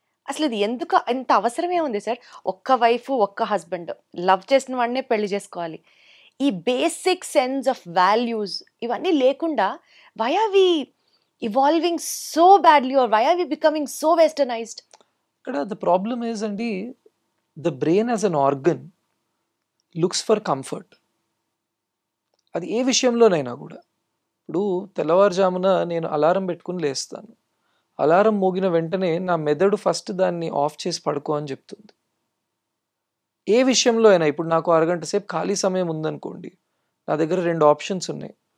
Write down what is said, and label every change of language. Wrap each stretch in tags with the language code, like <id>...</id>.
<te>అసలు ఇది ఎందుకు ఇంత అవసరమే ఉంది సార్? ఒక్క వైఫ్, ఒక్క హస్బెండ్, లవ్ చేసిన వాడినే పెళ్లి చేసుకోవాలి.</te> <en>ఈ basic sense of values</en> <te>ఇవన్నీ లేకుండా</te> <en>Why are we evolving so badly, or why are we becoming so westernized? Kada the problem is andi, the brain as an organ looks for comfort.</en> <te>అది ఏ విషయంలోనైనా కూడా. ఇప్పుడు తెల్లవారుజామున నేను అలారం పెట్టుకుని లేస్తాను. అలారం మోగిన వెంటనే నా మెదడు ఫస్ట్ దాన్ని ఆఫ్ చేసి పడుకో అని చెప్తుంది. ఏ విషయంలో అయినా, ఇప్పుడు నాకు అరగంట సేపు ఖాళీ సమయం ఉందనుకోండి, నా దగ్గర 2 ఆప్షన్స్ ఉన్నాయి.</te>